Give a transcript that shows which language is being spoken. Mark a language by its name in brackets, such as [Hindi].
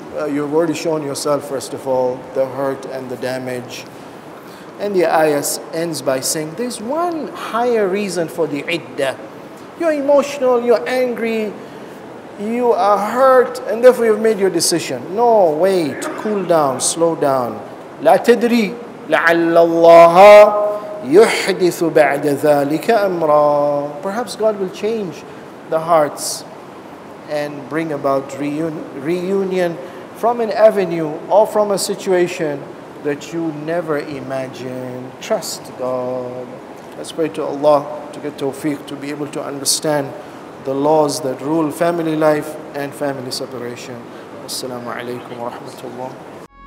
[English] You've already shown yourself, first of all, the hurt and the damage. And the ayah ends by saying, there's one higher reason for the iddah. You're emotional, you're angry, you are hurt, and therefore you've made your decision. No, wait, cool down, slow down. [Arabic] لا تدري لعل الله يحدث بعد ذلك أمرا. [English] Perhaps God will change the hearts and bring about reunion from an avenue or from a situation that you never imagined. Trust God. Let's pray to Allah to get tawfiq, to be able to understand the laws that rule family life and family separation. Assalamu alaikum wa rahmatullah.